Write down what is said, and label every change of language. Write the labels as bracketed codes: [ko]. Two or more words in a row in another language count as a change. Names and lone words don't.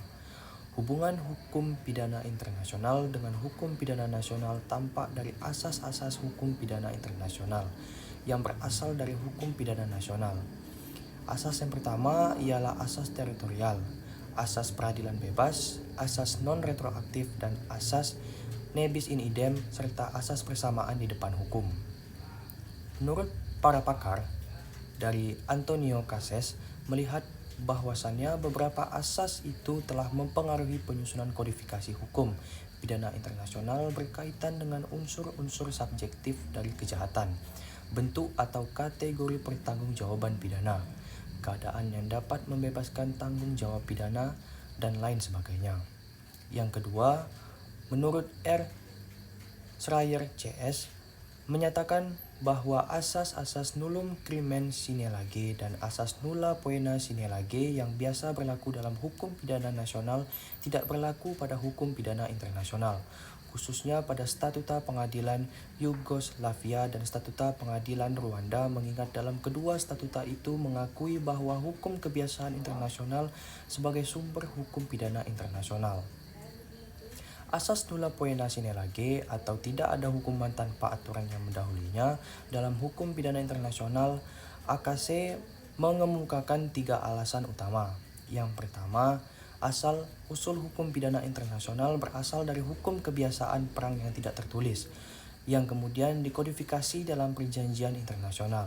[id] Hubungan hukum pidana internasional dengan hukum pidana nasional tampak dari asas-asas hukum pidana internasional yang berasal dari hukum pidana nasional. Asas yang pertama ialah asas teritorial, asas peradilan bebas, asas non-retroaktif, dan asas [la] ne bis in idem, [id] serta asas persamaan di depan hukum. Menurut para pakar, dari Antonio Cases melihat bahwasannya beberapa asas itu telah mempengaruhi penyusunan kodifikasi hukum pidana internasional berkaitan dengan unsur-unsur subjektif dari kejahatan, bentuk atau kategori pertanggungjawaban pidana, keadaan yang dapat membebaskan tanggung jawab pidana, dan lain sebagainya. Yang kedua, menurut R. Schreier CS, menyatakan bahwa asas-asas [la] nullum crimen sine lege [id] dan asas [la] nulla poena sine lege [id] yang biasa berlaku dalam hukum pidana nasional tidak berlaku pada hukum pidana internasional, khususnya pada Statuta Pengadilan Yugoslavia dan Statuta Pengadilan Rwanda, mengingat dalam kedua statuta itu mengakui bahwa hukum kebiasaan internasional sebagai sumber hukum pidana internasional. Asas [la] nulla poena sine lege [id] atau tidak ada hukuman tanpa aturan yang mendahulunya dalam hukum pidana internasional, AKC mengemukakan 3 alasan utama. Yang pertama, asal usul hukum pidana internasional berasal dari hukum kebiasaan perang yang tidak tertulis, yang kemudian dikodifikasi dalam perjanjian internasional.